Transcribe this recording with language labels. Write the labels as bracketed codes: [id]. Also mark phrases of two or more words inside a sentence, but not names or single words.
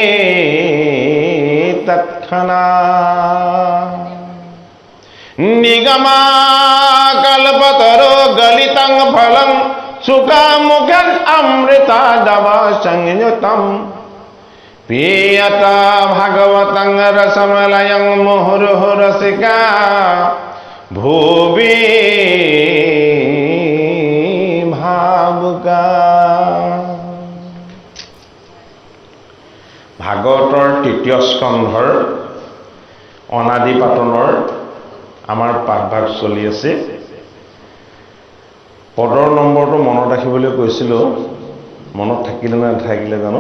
[sa] तत्क्षणात् निगमा कल्पतरो गलितं फलं सुखामुखं अमृतादवा संयुतं पीयता भगवतं रसमलयं मुहुर्मुहुः रसिका भुवि भावुका। [as] ভাগৱতৰ তৃতীয় স্কন্ধৰ অনাদি পাতনৰ আমাৰ পাঠভাগ চলি আছে। পদৰ নম্বৰটো মনত ৰাখিবলৈ কৈছিলোঁ, মনত থাকিলে নে নাথাকিলে জানো।